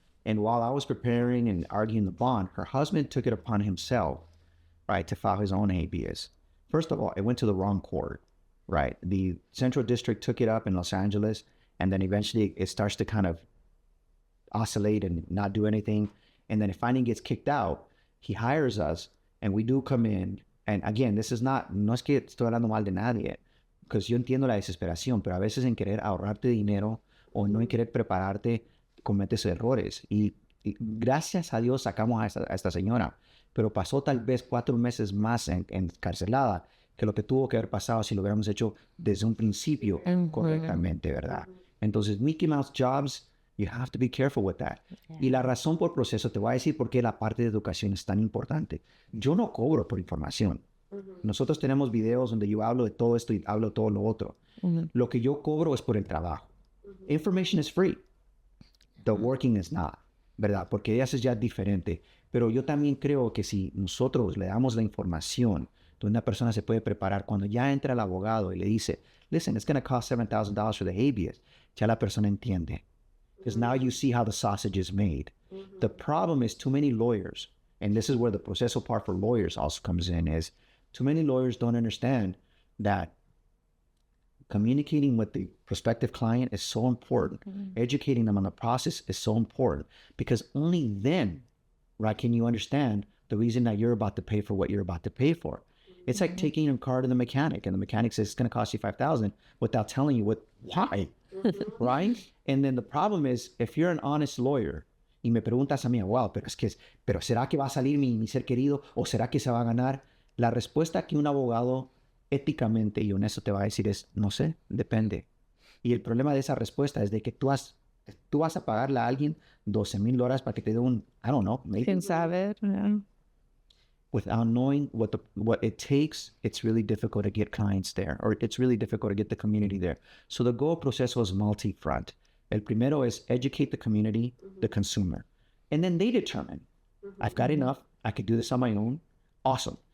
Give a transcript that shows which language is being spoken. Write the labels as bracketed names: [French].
[English] And while I was preparing and arguing the bond, her husband took it upon himself, right, to file his own habeas. First of all, it went to the wrong court. Right. The Central District took it up in Los Angeles, and then eventually it starts to kind of oscillate and not do anything. And then it finally gets kicked out. He hires us, and we do come in. And again, [Spanish] no es que estoy hablando mal de nadie, because yo entiendo la desesperación, pero a veces en querer ahorrarte dinero o no en querer prepararte, cometes errores. Y gracias a Dios sacamos a esta señora, pero pasó tal vez 4 meses más encarcelada que lo que tuvo que haber pasado si lo hubiéramos hecho desde un principio correctamente, ¿verdad? Entonces, [English] Mickey Mouse jobs, you have to be careful with that. [Spanish] Y la razón por Proceso, te voy a decir por qué la parte de educación es tan importante. Yo no cobro por información. Nosotros tenemos videos donde yo hablo de todo esto y hablo de todo lo otro. Lo que yo cobro es por el trabajo. [English] Information is free. The working is not, [Spanish] ¿verdad? Porque eso es ya diferente. Pero yo también creo que si nosotros le damos la información donde una persona se puede preparar, cuando ya entra el abogado y le dice, [English] listen, it's going to cost $7,000 for the habeas, [Spanish] ya la persona entiende. [English] Because now you see how the sausage is made. The problem is too many lawyers, and this is where the Proceso part for lawyers also comes in, is too many lawyers don't understand that communicating with the prospective client is so important. Educating them on the process is so important, because only then, right, can you understand the reason that you're about to pay for what you're about to pay for. It's like taking a car to the mechanic, and the mechanic says it's going to cost you $5,000 without telling you why, right? And then the problem is, if you're an honest lawyer, [Spanish] y me preguntas a mí, wow, pero ¿será que va a salir mi ser querido o será que se va a ganar? La respuesta que un abogado éticamente y honesto te va a decir es, no sé, depende. Y el problema de esa respuesta es de que tú vas a pagarle a alguien $12,000 para que te dé [English] I don't know, maybe. [Spanish] Quién sabe, yeah. [English] Without knowing what it takes, it's really difficult to get clients there, or it's really difficult to get the community there. So the goal proceso is multi-front. [Spanish] El primero [English] is educate the community, the consumer. And then they determine, I've got enough, I could do this on my own. Awesome.